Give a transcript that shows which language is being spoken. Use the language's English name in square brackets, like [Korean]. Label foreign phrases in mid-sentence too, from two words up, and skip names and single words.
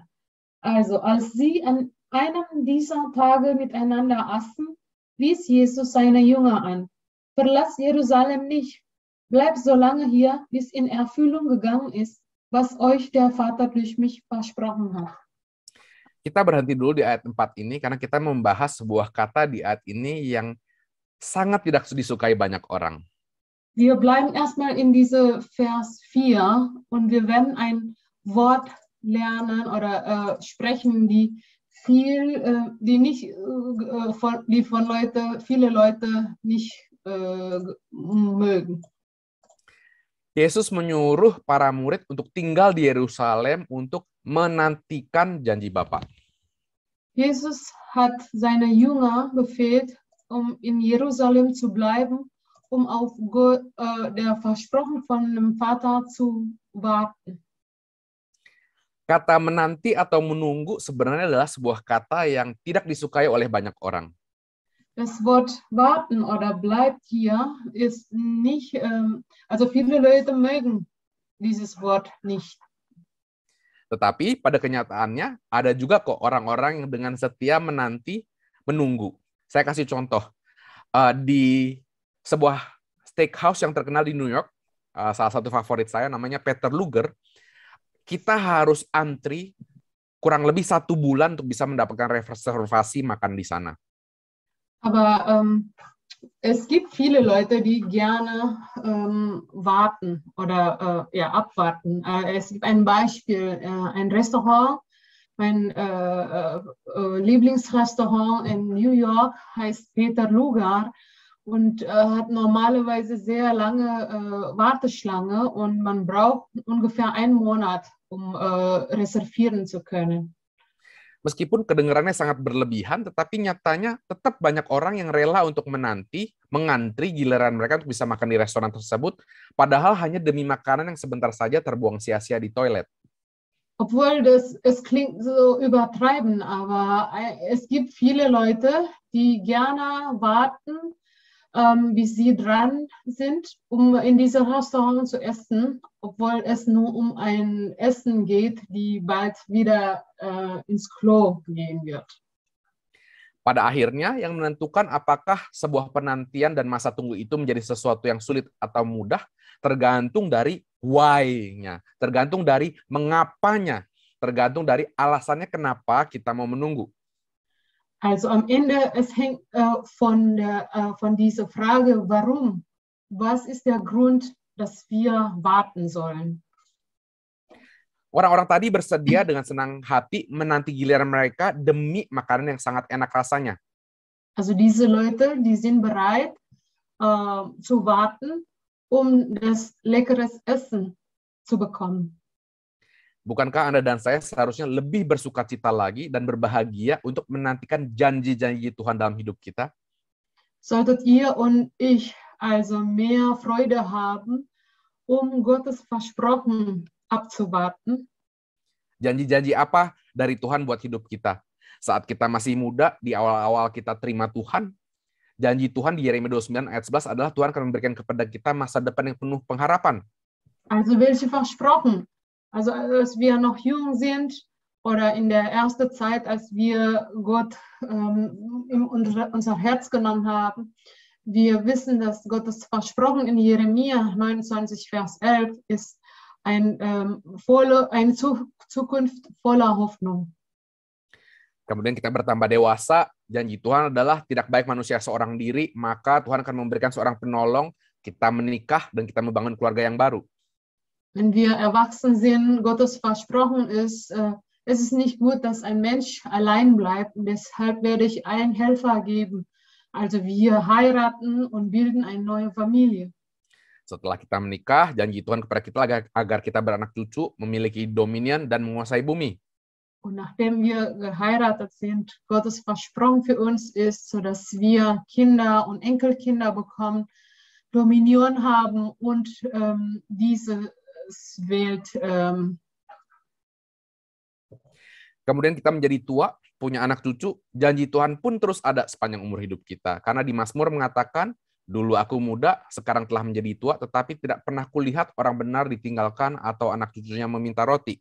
[German] Also als sie an einem dieser Tage miteinander aßen, wies Jesus seine Jünger an: Verlass Jerusalem nicht, bleib so lange hier, bis in Erfüllung gegangen ist, was euch der Vater durch mich versprochen hat. [Indonesian] Kita berhenti dulu di ayat 4 ini karena kita membahas sebuah kata di ayat ini yang sangat tidak disukai banyak orang. [German] Wir bleiben erstmal in diese Vers 4 und wir werden ein Wort lernen oder sprechen, die viele Leute nicht mögen. [Indonesian] Yesus menyuruh para murid untuk tinggal di Yerusalem untuk menantikan janji Bapa. [German] Jesus hat seine Jünger befehlt, in Jerusalem zu bleiben, auf der Versprochen von dem Vater zu warten. [Indonesian] Kata menanti atau menunggu sebenarnya adalah sebuah kata yang tidak disukai oleh banyak orang. [German] Das Wort warten oder bleibt hier ist nicht, also viele Leute mögen dieses Wort nicht. [Indonesian] Tetapi pada kenyataannya ada juga kok orang-orang yang dengan setia menanti, menunggu. Saya kasih contoh. Di sebuah steakhouse yang terkenal di New York, salah satu favorit saya namanya Peter Luger, kita harus antri kurang lebih 1 bulan untuk bisa mendapatkan reservasi makan di sana. [German] Aber es gibt viele Leute, die gerne warten oder abwarten. Es gibt ein Beispiel, ein Restaurant, mein Lieblingsrestaurant in New York heißt Peter Luger und hat normalerweise sehr lange Warteschlange und man braucht ungefähr 1 Monat, um reservieren zu können. [Indonesian] Meskipun kedengarannya sangat berlebihan, tetapi nyatanya tetap banyak orang yang rela untuk mengantri giliran mereka untuk bisa makan di restoran tersebut, padahal hanya demi makanan yang sebentar saja terbuang sia-sia di toilet. [German] Obwohl es klingt so übertreiben, aber es gibt viele Leute, die gerne warten, bis sie dran sind, um in diesem Restaurant zu essen, obwohl es nur um ein Essen geht, die bald wieder ins Klo gehen wird. [Indonesian] Pada akhirnya, yang menentukan apakah sebuah penantian dan masa tunggu itu menjadi sesuatu yang sulit atau mudah, tergantung dari why-nya, tergantung dari mengapanya, tergantung dari alasannya kenapa kita mau menunggu. [German] Also am Ende, es hängt von dieser Frage, warum? Was ist der Grund, dass wir warten sollen? [Indonesian] Orang-orang tadi bersedia dengan senang hati menanti giliran mereka demi makanan yang sangat enak rasanya. [German] Also diese Leute, die sind bereit zu warten, das leckeres Essen zu bekommen. [Indonesian] Bukankah Anda dan saya seharusnya lebih bersukacita lagi dan berbahagia untuk menantikan janji-janji Tuhan dalam hidup kita? [German] Solltet ihr und ich also mehr Freude haben, Gottes Versprochen abzuwarten? [Indonesian] Janji-janji apa dari Tuhan buat hidup kita? Saat kita masih muda, di awal-awal kita terima Tuhan, janji Tuhan di Yeremia 29 ayat 11 adalah Tuhan akan memberikan kepada kita masa depan yang penuh pengharapan. [German] Also welche Versprochen? Also als wir noch jung sind oder in der ersten Zeit, als wir Gott in unser Herz genommen haben, wir wissen, dass Gottes Versprochen in Jeremia 29, Vers 11 ist eine Zukunft voller Hoffnung. [Indonesian] Kemudian kita bertambah dewasa, janji Tuhan adalah tidak baik manusia seorang diri, maka Tuhan akan memberikan seorang penolong, kita menikah, dan kita membangun keluarga yang baru. [German] Wenn wir erwachsen sind, Gottes Versprochen ist, es ist nicht gut, dass ein Mensch allein bleibt. Und deshalb werde ich einen Helfer geben. Also wir heiraten und bilden eine neue Familie. [Indonesian] Setelah kita menikah, janji Tuhan kepada kita agar kita beranak cucu, memiliki dominion dan menguasai bumi. [German] Und nachdem wir geheiratet sind, Gottes Versprochen für uns ist, sodass wir Kinder und Enkelkinder bekommen, Dominion haben und diese Welt. [Indonesian] Kemudian kita menjadi tua, punya anak cucu, janji Tuhan pun terus ada sepanjang umur hidup kita. Karena di Mazmur mengatakan, dulu aku muda, sekarang telah menjadi tua, tetapi tidak pernah kulihat orang benar ditinggalkan atau anak cucunya meminta roti.